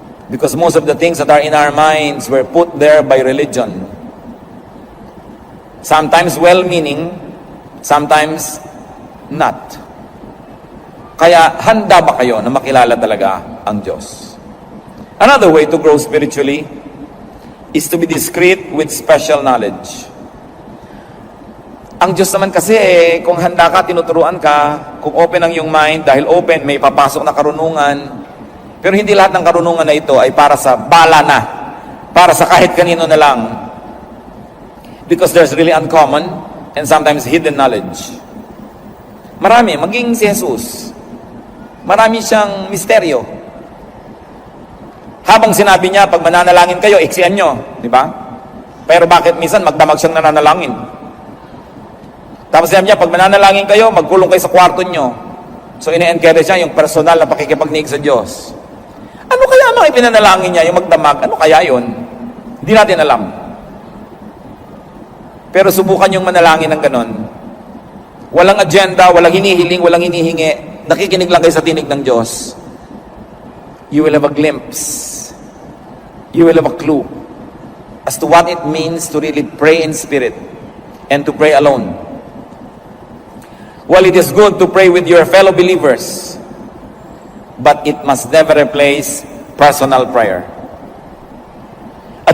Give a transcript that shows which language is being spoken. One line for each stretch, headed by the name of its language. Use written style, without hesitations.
English: Because most of the things that are in our minds were put there by religion. Sometimes well-meaning, sometimes not.
Filipino: Kaya handa ba kayo na makilala talaga ang Diyos?
English: Another way to grow spiritually is to be discreet with special knowledge.
Filipino: Ang Diyos naman kasi kung handa ka, tinuturuan ka, kung open ang iyong mind, dahil open, may papasok na karunungan. Pero hindi lahat ng karunungan na ito ay para sa bala na, para sa kahit kanino na lang.
English: Because there's really uncommon and sometimes hidden knowledge.
Filipino: Marami, maging si Jesus. Marami siyang misteryo. Habang sinabi niya, pag mananalangin kayo, iksian nyo. Di ba? Pero bakit minsan magdamag siyang nananalangin? Tapos sinabi niya, pag mananalangin kayo, magkulong kayo sa kwarto nyo. So ine-encourage siya yung personal na pakikipagniig sa Diyos. Ano kaya mga ipinanalangin niya, yung magdamag? Ano kaya yun? Hindi natin alam. Pero subukan yung manalangin ng ganon. Walang agenda, walang hinihiling, walang hinihingi. Nakikinig lang kayo sa tinig ng Diyos.
English: You will have a glimpse. You will have a clue as to what it means to really pray in spirit and to pray alone. While it is good to pray with your fellow believers, but it must never replace personal prayer. A